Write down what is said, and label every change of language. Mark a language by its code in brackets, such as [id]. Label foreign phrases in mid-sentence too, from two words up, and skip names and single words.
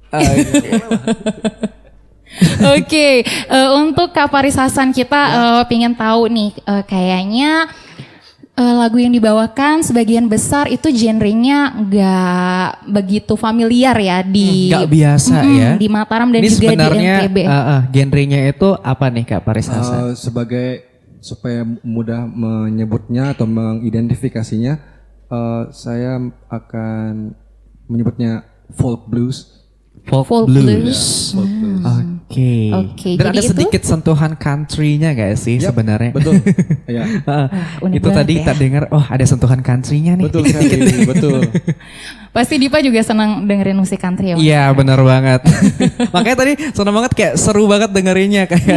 [id] Oke, untuk Kak Paris Hassan kita pengen tahu nih, kayaknya lagu yang dibawakan sebagian besar itu genrenya nggak begitu familiar ya di Nggak biasa ya. di Mataram dan Ini juga sebenarnya di NTB. genrenya itu apa nih Kak Paris Hassan? Sebagai supaya mudah menyebutnya atau mengidentifikasinya, saya akan menyebutnya [en] folk blues. Folk blues. Folk blues. [id] Oke. Oke, Dan jadi ada itu- sedikit sentuhan country-nya gak sih Yap, sebenarnya? Betul. Iya. unik Itu banget tadi ya. kita dengar, oh ada sentuhan country-nya nih. Betul sekali. Betul. Pasti Dipa juga senang dengerin musik country ya. Mas? Iya benar banget. Makanya tadi seneng banget, kayak seru banget dengerinnya kayak.